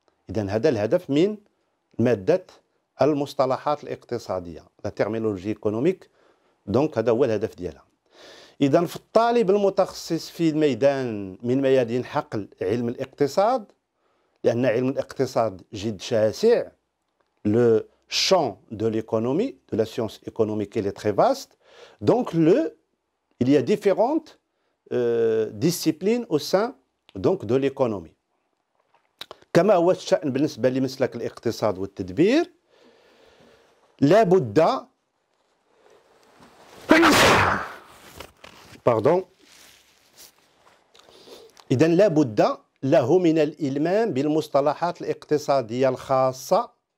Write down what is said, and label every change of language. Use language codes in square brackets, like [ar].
[ar] إذن هذا الهدف من مادة المصطلحات الاقتصادية، لا تيرمينولوجي ايكونوميك، دونك هذا هو الهدف ديالها. إذن في الطالب المتخصص في ميدان من ميادين حقل علم الاقتصاد، لأن علم الاقتصاد جد شاسع، [fr] le champ de l'économie, de la science économique, il est très vaste. Donc, il y a différentes disciplines au sein donc, de l'économie. [ar] كما هو الشأن بالنسبة لمسلك الاقتصاد والتدبير، لا بد إذن لا بد له من الإلمام بالمصطلحات الاقتصادية الخاصة